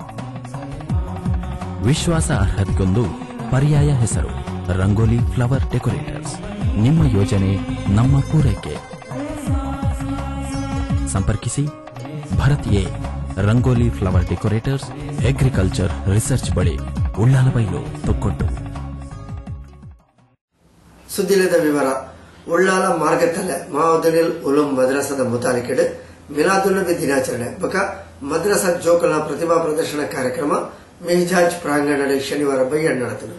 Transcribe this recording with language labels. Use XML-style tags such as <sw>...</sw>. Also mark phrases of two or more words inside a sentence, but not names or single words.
<kn>ವಿಶ್ವಾಸ ಅರ್ಹತೆಗೊಂದು ಪರ್ಯಾಯ ಹೆಸರು ರಂಗೋಲಿ ಫ್ಲವರ್ ಡೆಕೋರೇಟರ್ಸ್. ನಿಮ್ಮ ಯೋಜನೆ ನಮ್ಮ ಪೂರೈಕೆ. ಸಂಪರ್ಕಿಸಿ ಭರತ್ ಎ ರಂಗೋಲಿ ಫ್ಲವರ್ ಡೆಕೋರೇಟರ್ಸ್,</kn> <en>agriculture research</en> <kn>ಬಳಿ, ಉಳ್ಳಾಲಬೈಲು, ತೊಕ್ಕೊಟ್ಟು.</kn> <tcy>ಸುದ್ದಿಲದ ವಿವರ. ಉಳ್ಳಾಲ ಮಾರ್ಗತಲೆ ಮಾದೇನುಲ್ ಉಲೂಮ್ ಮದ್ರಸದ ಮುತಾಲಿಕೆಡೆ ಮಿಲಾದುಲ್ ನಬಿ ದಿನಾಚರಣೆ ಬಕ ಮದ್ರಸಾ ಜೋಕಲ್ನ ಪ್ರತಿಭಾ ಪ್ರದರ್ಶನ ಕಾರ್ಯಕ್ರಮ ಮೆಹಜಾಜ್ ಪ್ರಾಂಗಣದಲ್ಲಿ ಶನಿವಾರ ಬಯ್ಯಡ್ ನಡೆದನು.</tcy>